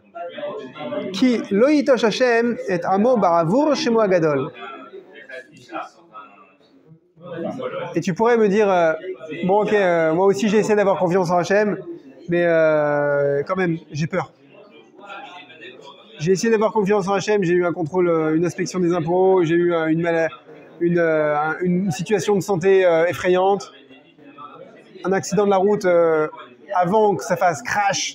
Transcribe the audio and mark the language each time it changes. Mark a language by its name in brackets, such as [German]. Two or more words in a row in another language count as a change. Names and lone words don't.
[Hebrew] כי לא יטוש השם את עמו בעבור שמו הגדול. [French] Et tu pourrais me dire, bon ok, moi aussi j'ai essayé d'avoir confiance en Hachem, mais quand même, j'ai peur. J'ai essayé d'avoir confiance en Hachem, j'ai eu un contrôle, une inspection des impôts, j'ai eu une situation de santé effrayante, un accident de la route avant que ça fasse crash.